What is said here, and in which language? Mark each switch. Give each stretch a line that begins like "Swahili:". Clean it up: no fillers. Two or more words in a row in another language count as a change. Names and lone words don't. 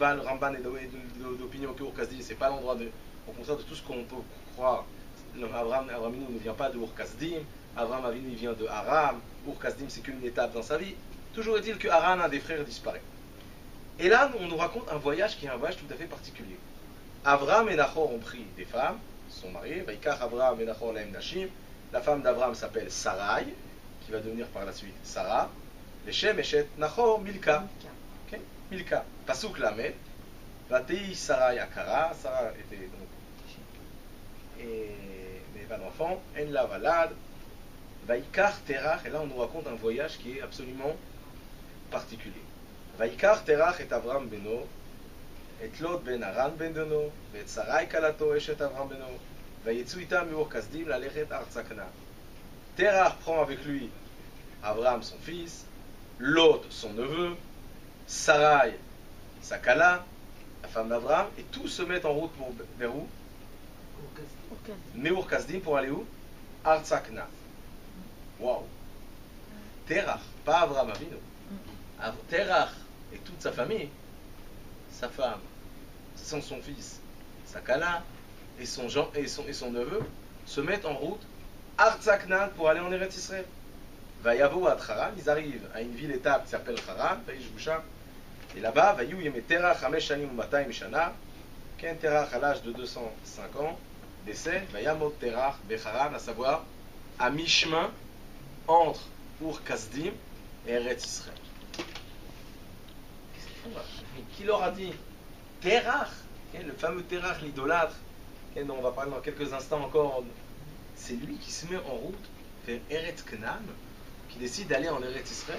French: Le Ramban est d'opinion que Ur Kasdim, c'est pas l'endroit au contraire de tout ce qu'on peut croire. Avraham Avinu ne vient pas de Ur Kasdim. Avraham Avinu vient de Aram. Ur Kasdim, c'est qu'une étape dans sa vie. Toujours est-il que Haran, un des frères, disparaît. Et là, on nous raconte un voyage qui est un voyage tout à fait particulier. Avraham et Nachor ont pris des femmes, ils sont mariés.
Hebrew: ויקח אברם ונחור להם נשים.
French: La femme d'Avraham s'appelle Sarai, qui va devenir par la suite Sarah.
Hebrew: ושם אשת נחור מלכה. Okay? Milka. פסוק ל. ותהי שרי עקרה.
French: Sarah était donc. Mais pas d'enfant.
Hebrew: אין לה ולד. ויקח תרח.
French: Et là, on nous raconte un voyage qui est absolument particulier.
Hebrew: ויקח תרח את אברם בנו, ואת לוט בן הרן בן בנו, ואת שרי כלתו אשת אברם בנו, ויצאו אתם מאור כשדים ללכת ארצה כנען.
French: Terach prend avec lui Avraham son fils, Lot son neveu, Sarai sa kala, la femme d'Avraham, et tous se mettent en route vers où? Miur kasdim, pour aller où? Artsa Canaan. Waouh! Terach, pas Avraham Avinu. Terach et toute sa famille, sa femme, son fils, sa kala et son neveu se mettent en route Artsa Canaan pour aller en Eretz Israël. Vayavo à Haran, ils arrivent à une ville-étape qui s'appelle Haran, et là-bas,
Hebrew: ויהיו ימי תרח חמש שנים ומאתים שנה, כן תרח
French: à l'âge de 205 ans décède,
Hebrew: וימת תרח בחרן,
French: à savoir à mi-chemin entre Ur Kasdim et Eretz Israël. Qui leur a dit Terach, le fameux Terach, l'idolâtre, dont on va parler dans quelques instants encore, c'est lui qui se met en route vers Eretz Canaan, qui décide d'aller en Eretz Israël.